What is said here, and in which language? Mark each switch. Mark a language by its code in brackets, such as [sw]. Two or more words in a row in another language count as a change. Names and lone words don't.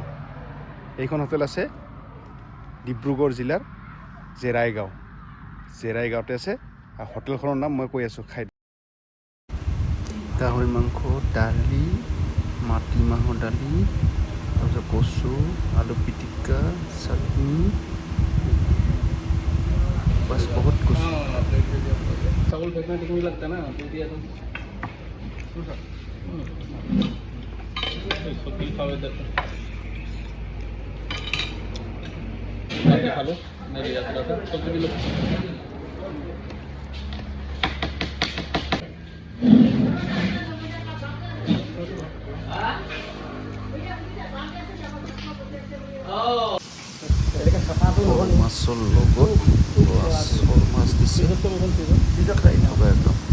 [as] এইখন হোটেল আছে ডিব্ৰুগড় জিলাৰ জেৰাইগাঁৱতে আছে। আৰু হোটেলখনৰ নাম মই কৈ আছোঁ, খাই গাহৰি মাংস, দালি, মাটিমাহৰ দালি, তাৰপিছত কচু, আলু পিটিকা, চাটনি, [hi] बस बहुत कुछ। चावल फेंकना ठीक नहीं लगता ना, तो दिया तुम सब्जी खाओ इधर खा लो। नहीं जाता था सब्जी भी लो। [as] মাছৰ লগত আচল মাছ দিছে, খাই থকা একদম।